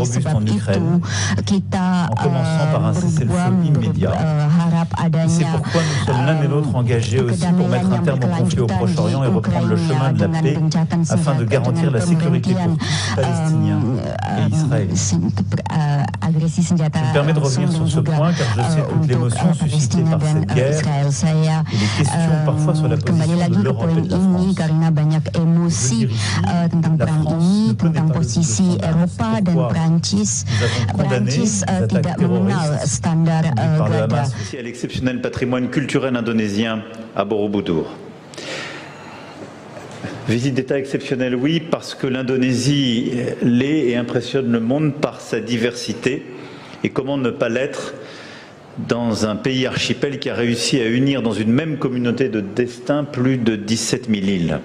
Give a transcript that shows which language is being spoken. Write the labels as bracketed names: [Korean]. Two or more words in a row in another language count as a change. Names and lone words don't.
[Indonesian] Sebab itu kita berharap adanya kedamaian yang berkelanjutan di Ukraina dengan gencatan agresi senjata langsung dan juga untuk Palestina dan Israel. Saya kembali lagi ke poin ini karena banyak emosi tentang perang ini, tentang posisi Eropa dan Prancis. Prancis tidak mengenal standar gada. [French] À l'exceptionnel patrimoine culturel indonésien à Borobudur. Visite d'État exceptionnelle, oui, parce que l'Indonésie l'est et impressionne le monde par sa diversité. Et comment ne pas l'être dans un pays archipel qui a réussi à unir dans une même communauté de destin plus de 17 000 îles.